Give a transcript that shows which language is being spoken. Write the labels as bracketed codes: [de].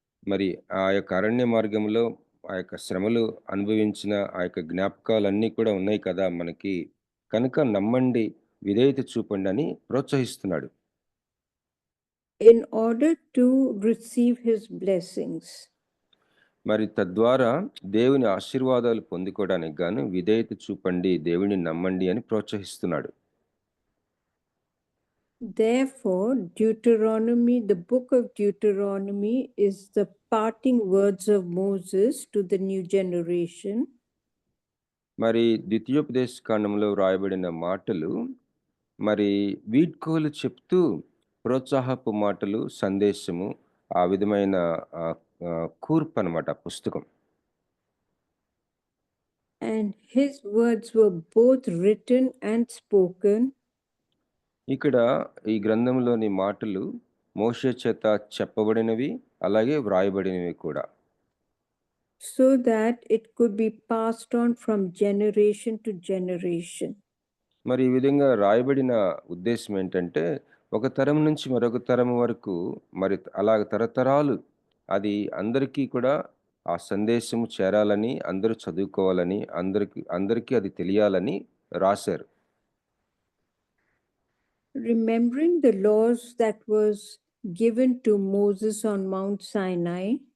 [te] మరి ఆ యొక్క అరణ్య మార్గంలో ఆ యొక్క శ్రమలు అనుభవించిన ఆ యొక్క జ్ఞాపకాలన్నీ కూడా ఉన్నాయి కదా మనకి, కనుక నమ్మండి, విధేయత చూపండి అని ప్రోత్సహిస్తున్నాడు. [en] In order to receive his blessings. [te] మరి తద్వారా దేవుని ఆశీర్వాదాలు పొందుకోవడానికి గాను విధేయత చూపండి, దేవుని నమ్మండి అని ప్రోత్సహిస్తున్నాడు. [en] Therefore, the book of Deuteronomy is the parting words of Moses to the new generation. [te] మరి ద్వితీయోపదేశకాండంలో వ్రాయబడిన మాటలు మరి వీడ్కోలు చెప్తూ ప్రోత్సాహపు మాటలు, సందేశము, ఆ విధమైన కూర్పు అన్నమాట పుస్తకం. [en] And his words were both written and spoken. [te] ఇక్కడ ఈ గ్రంథంలోని మాటలు మోషే చేత చెప్పబడినవి, అలాగే వ్రాయబడినవి కూడా. [en] So that it could be passed on from generation to generation. [te] మరి ఈ విధంగా రాయబడిన ఉద్దేశం ఏంటంటే ఒక తరం నుంచి మరొక తరం వరకు మరి అలాగ తరతరాలు అది అందరికీ కూడా ఆ సందేశము చేరాలని, అందరూ చదువుకోవాలని, అందరికీ అది తెలియాలని రాశారు. [en] Remembering the laws that was given to Moses on Mount Sinai,